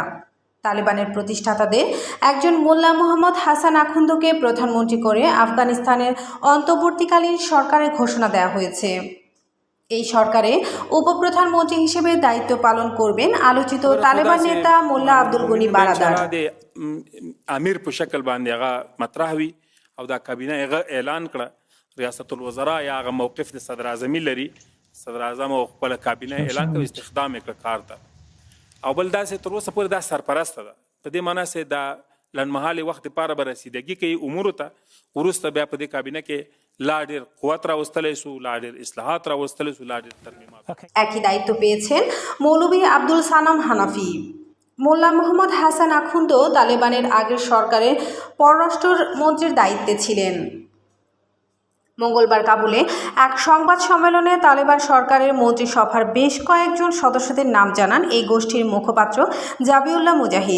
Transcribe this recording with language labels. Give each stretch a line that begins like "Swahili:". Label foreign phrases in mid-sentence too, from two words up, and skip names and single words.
Bangla: তালেবানের প্রতিষ্ঠাতাদের একজন মোল্লা মোহাম্মদ হাসান আখুন্দকে প্রধানমন্ত্রী করে আফগানিস্তানের অন্তর্বর্তীকালীন সরকারের ঘোষণা দেওয়া হয়েছে। এই সরকারে উপপ্রধানমন্ত্রী হিসেবে দায়িত্ব পালন করবেন আলোচিত তালেবান নেতা মোল্লা আব্দুল গনি বারাদার।
Pashto: امیر په شکل باندې هغه مطرح وي او دا کابینه هغه اعلان کړه. ریاست الوزرا یا هغه موقف د صدر اعظمي لري، صدر اعظم او خپل کابینه اعلان کوي استخدام یې کار ته. او بل داسې تر اوسه پورې دا سرپرسته ده، په دې معنی سه دا لنډمهالي وخت لپاره به رسیدګي کوي امور ته. وروسته بیا په دې کابینه کې لا ډېر قوت راوستلی شو، لا ډېر اصلاحات راوستلی شو، لا ډېر ترمیمات।
Bangla: একই দায়িত্ব পেয়েছেন মৌলভী আব্দুল সানাম হানাফি। মোল্লা মোহাম্মদ হাসান আখুন্দ তালেবানের আগের সরকারের পররাষ্ট্র মন্ত্রীর দায়িত্বে ছিলেন। মঙ্গলবার কাবুলে এক সংবাদ সম্মেলনে তালেবান সরকারের মন্ত্রিসভার বেশ কয়েকজন সদস্যদের নাম জানান এই গোষ্ঠীর মুখপাত্র জাবিউল্লাহ মুজাহিদ।